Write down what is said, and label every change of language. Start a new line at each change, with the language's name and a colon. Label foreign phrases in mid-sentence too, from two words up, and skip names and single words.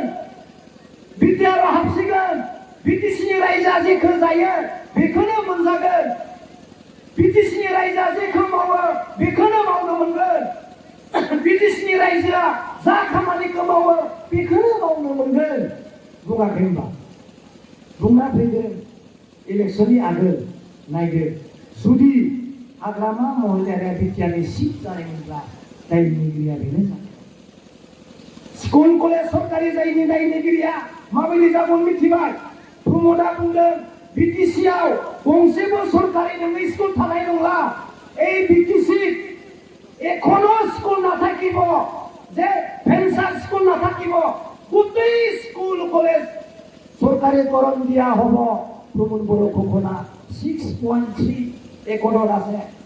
Bodo: बिटिआरआव हाबसिगोन बिटिसिनि रायजोआ जेखौ जायो बेखौनो मोनजागोन बिटिसिनि रायजोआ जेखौ मावो बेखौनो मावनो मोनगोन बिटिसिनि रायजोआ जा खामानिखौ मावो बेखौनो मावनो मोनगोन बुङाखै होनबा बुंना फैदों इलेक्सननि आगोल नायदो जुदि हाग्रामा महिलारिया बिटिआरनि सिट जानायमोनब्ला दायनिगिरिया बेनो जागोन स्कुल कलेज सरकारि जायनि दायनिगिरिया माबायदि जागोन मिथिबाय प्रमदआ बुंदों बिटिसिआव गंसेबो सरकारि नङै स्कुल थानाय नंला
Assamese: এই বিটিসি এখনো স্কুল নাথাকিব যে ভেঞ্চার স্কুল নাথাকিব গোটেই স্কুল কলেজ সরকারিকরণ দিয়া হব প্রমোদ বড় ঘোষণা 6.3 একৰত আছে